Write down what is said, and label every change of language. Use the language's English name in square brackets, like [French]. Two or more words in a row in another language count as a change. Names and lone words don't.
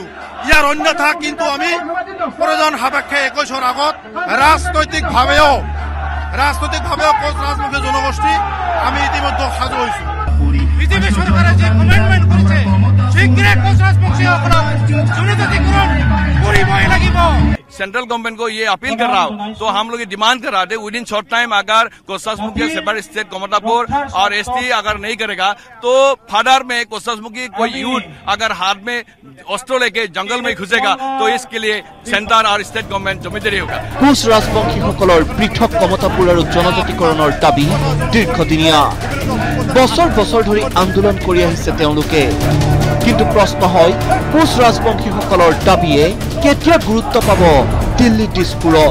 [Assamese] ইয়াৰ অন্যথা কিন্তু আমি প্ৰয়োজন সাপেক্ষে 21ৰ আগত ৰাজনৈতিকভাৱেও কোচ ৰাজবংশী জনগোষ্ঠী আমি ইতিমধ্যে সাজু হৈছো। বিজেপি চৰকাৰে যে কমেণ্টমেণ্ট কৰিছে শীঘ্ৰে কোচ ৰাজবংশীসকলক জনজাতিকৰণ কৰিবই লাগিব। [English] central government [Hindi] को ये अपील कर रहा हूँ, तो हम लोग ये डिमांड कर रहे थे [English] within short time [Hindi] अगर कोसासमुखी [English] separate state [Hindi] कमतापुर और एसटी अगर नहीं करेगा तो फादर में कोसासमुखी कोई यूथ अगर हाथ में अस्त्र लेके जंगल में घुसेगा तो इसके लिए सेंटर और [English] state government [Hindi] जिम्मेदारी होगा। [Assamese] কোচ ৰাজবংশীসকলৰ পৃথক কমতাপুৰ আৰু জনজাতিকৰণৰ দাবী দীৰ্ঘদিনীয়া। বছৰ বছৰ ধৰি আন্দোলন কৰি আহিছে তেওঁলোকে। কিন্তু প্ৰশ্ন হয় কোচ ৰাজবংশীসকলৰ দাবীয়ে কেতিয়া গুৰুত্ব পাব দিল্লী দিছপুৰত।